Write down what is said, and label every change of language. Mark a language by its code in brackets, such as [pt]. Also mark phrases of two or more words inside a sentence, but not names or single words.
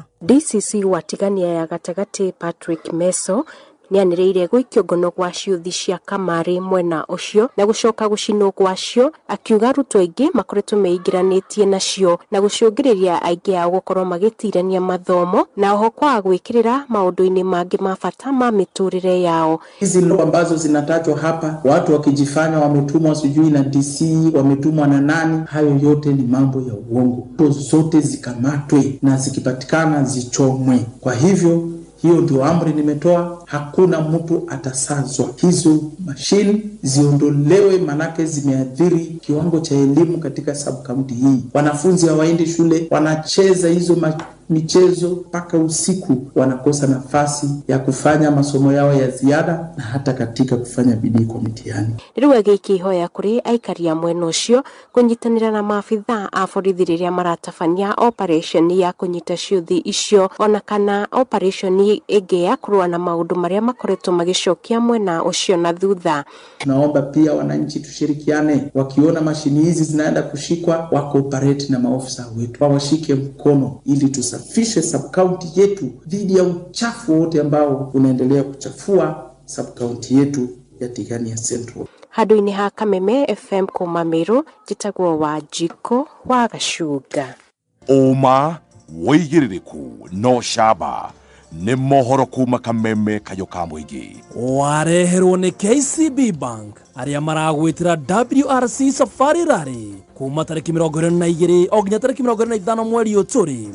[ki] DCC watigania ya gatagati Patrick Meso nianĩrĩire gũikio ngono gwa ciothi cia kamari mwena ũcio na gũcoka gũcinwo gwacio, akiuga arutwo aingĩ makoretwo meingĩranĩtie nacio na gũcũngĩrĩria aingĩ ao gũkorwo magĩtirania mathomo na oho kwa gwĩkĩrĩra maũndũ-inĩ mangĩ ma bata ma mĩtũrĩre yao. [sw] Hizi ndo ambazo zinatajwa hapa, watu wakijifanya wametumwa sijui na DC, wametumwa na nani, hayo yote ni mambo ya uongo. Zote zikamatwe na zikipatikana zichomwe. Kwa hivyo hiyo ndio amri nimetoa, hakuna mtu atasazwa. Hizo mashine ziondolewe, manake zimeathiri kiwango cha elimu katika sub-county hii. Wanafunzi hawaendi shule, wanacheza hizo michezo mpaka usiku, wanakosa nafasi ya kufanya masomo yao ya ziada na hata katika kufanya bidii kwa mitihani. [ki] Rĩu agĩkĩhoya kũrĩ aikari a mwena ũcio kũnyitanĩra na maabitha a borithi rĩrĩa maratabania operation ya kũnyita ciothi icio, ona kana operation ĩngĩ ya kũrũa na maũndũ marĩa makoretwo magĩcokia mwena ũcio na thutha. [sw] Naomba pia wananchi tushirikiane, wakiona mashini hizi zinaenda kushikwa, wakooperate na maofisa wetu, wawashike mkono ili tusafishe sub-county yetu dhidi ya uchafu wote ambao unaendelea kuchafua sub-county yetu ya Tigania Central. [ki] Handũ-inĩ ha Kameme FM kuma Meru, njĩtagwo wa Njiko wa Gacuga. Ũma, wĩigĩrĩrĩku, no camba, nĩ mohoro kuma Kameme kayuka mũingĩ. Wareherwo nĩ KCB Bank arĩa maragwĩtĩra WRC Safari Rally kuma tarĩki 22 o nginya tarĩki 25 mweri ũyũ tũrĩ.